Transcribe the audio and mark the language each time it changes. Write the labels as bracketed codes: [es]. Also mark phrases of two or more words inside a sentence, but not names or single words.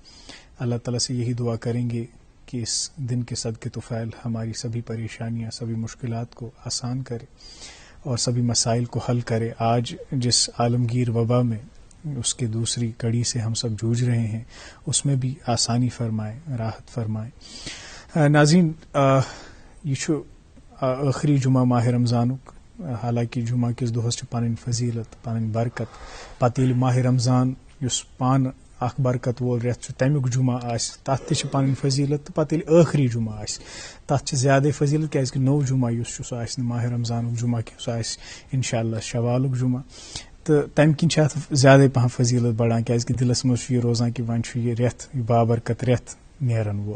[ur] اللہ تعالیٰ سے یہی دعا کریں گے کہ اس دن کے صدقے طفیل ہماری سبھی پریشانیاں، سبھی مشکلات کو آسان کرے اور سبھی مسائل کو حل کرے۔ آج جس عالمگیر وبا میں اس کے دوسری کڑی سے ہم سب جوجھ رہے ہیں، اس میں بھی آسانی فرمائے، راحت فرمائے۔ [ks] ناظرین، یہ آخری جمعہ ماہ رمضانک، حالانکہ جمعہ کس دہس پن فضیلت، پن برکت، پتہ ییٚلہِ ماہ رمضان یس پان اخ برکت وول رٮ۪تھ تمیُک جمعہ آسہِ تتھ تہِ چھِ پنٕنۍ فضیلت، تہٕ پتہٕ ییٚلہِ ٲخری جمعہ آسہِ تتھ چھِ زیادٕ فضیلت، کیازکہِ نوٚو جمعہ یُس چھُ سُہ آسہِ نہٕ ماہ رمضانُک جمعہ کینٛہہ، سُہ آسہِ انشاءاللہ شوالُک جمعہ، تہٕ تمہِ کِنۍ چھِ اتھ زیادے پہن فضیلت بڑان، کیازکہِ دلس منٛز چھُ یہِ روزان کہِ وۄنۍ چھُ یہِ رٮ۪تھ، یہِ بابرکت رٮ۪تھ نیرن وول۔